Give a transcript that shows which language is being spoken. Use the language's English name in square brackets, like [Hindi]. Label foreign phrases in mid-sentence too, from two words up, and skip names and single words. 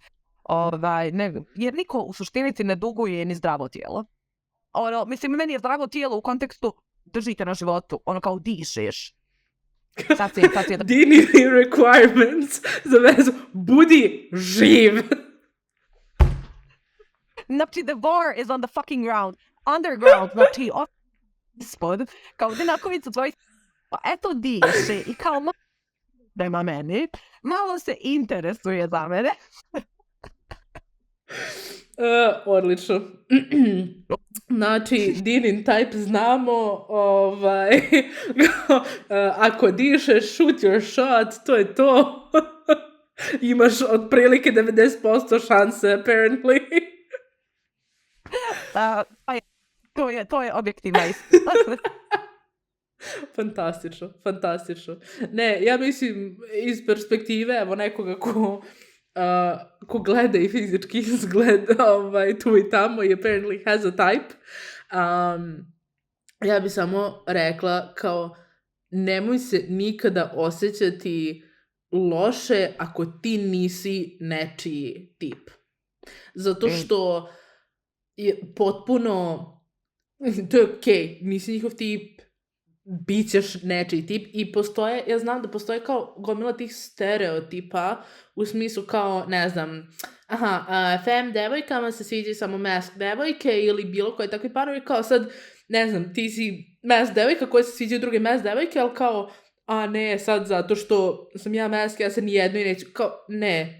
[Bosnian] Jer niko u suštini ti ne duguje ni zdravo tijelo. Mislim, meni je zdravo tijelo u kontekstu držite na životu, kao dišeš. Dini requirements za vezu, budi živ. Znači, [English] the bar is on the fucking ground. Underground, [Bosnian] znači, ispod, kao dinakovicu tvojih, eto diše i kao prema meni, malo se interesuje za mene. Odlično. Znači, Dinin type znamo, ako dišeš, [English] shoot your shot, [Bosnian] to je to. Imaš otprilike 90% šanse, apparently. To je objektivna istina. Fantastično. Ne, ja mislim, iz perspektive, evo nekoga ko gleda i fizički izgleda tu i tamo i [English] apparently has a type, [Bosnian] ja bi samo rekla kao nemoj se nikada osjećati loše ako ti nisi nečiji tip. Zato što je potpuno, to je okej, nisi njihov tip, bit ćeš nečiji tip i postoje, ja znam da postoje kao gomila tih stereotipa u smislu kao, ne znam, fem devojkama se sviđaju samo mask devojke ili bilo koje takve parovi, kao sad, ne znam, ti si mask devojka koja se sviđaju druge mask devojke, ali kao, a ne, sad zato što sam ja mask, ja se nijedno i neću, kao, ne.